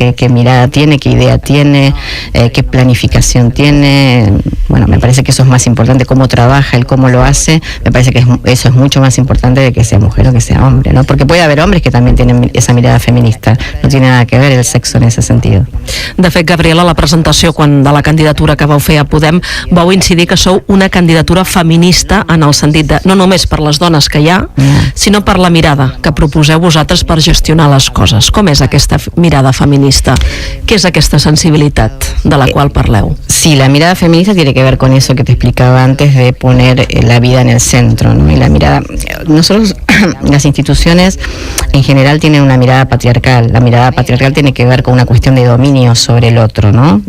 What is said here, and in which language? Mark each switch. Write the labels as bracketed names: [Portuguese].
[Spanish] ¿Qué mirada tiene, qué idea tiene, qué planificación tiene? Bueno, me parece que eso es más importante, cómo trabaja, el cómo lo hace. Me parece que eso es mucho más importante de que sea mujer o que sea hombre, ¿no? Porque puede haber hombres que también tienen esa mirada feminista. No tiene nada que ver el sexo en ese sentido. [Catalan] De fet, Gabriela, la presentació de la candidatura que vau fer a Podem vau incidir que sou una candidatura feminista en el sentit de, no només per les dones que hi ha, sinó per la mirada que proposeu vosaltres per gestionar les coses. Com és aquesta mirada feminista? [Spanish] ¿Qué es [Catalan] aquesta sensibilitat de la cual parleu? [Spanish] Sí, la mirada feminista tiene que ver con eso que te explicaba antes de poner la vida en el centro, ¿no? Y la mirada, nosotros, las instituciones en general tienen una mirada patriarcal. La mirada patriarcal tiene que ver con una cuestión de dominio sobre el otro, ¿no?